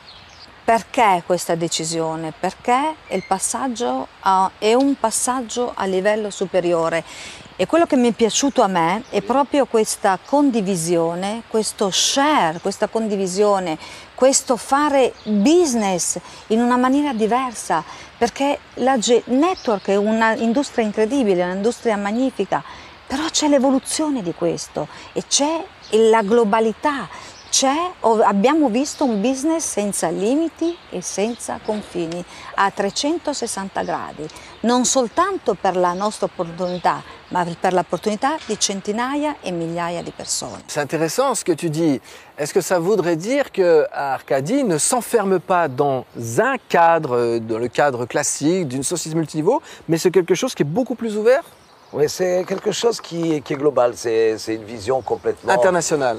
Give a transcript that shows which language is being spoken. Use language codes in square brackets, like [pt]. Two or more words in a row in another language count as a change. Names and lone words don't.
[it] Perché questa decisione? Perché il passaggio è un passaggio a livello superiore e quello che mi è piaciuto a me è proprio questa condivisione, questo share, questa condivisione, questo fare business in una maniera diversa, perché la network è un'industria incredibile, un'industria magnifica, però c'è l'evoluzione di questo e c'è la globalità. Abbiamo visto un business senza limiti e senza confini, a 360 gradi, non soltanto per la nostra opportunità, ma per l'opportunità di centinaia e migliaia di persone. [fr] C'est intéressant ce que tu dis. Est-ce que ça voudrait dire que Arkady ne s'enferme pas dans un cadre, dans le cadre classique d'une société multiniveau, mais c'est quelque chose qui est beaucoup plus ouvert? Oui, c'est quelque chose qui est global, c'est une vision complètement... International.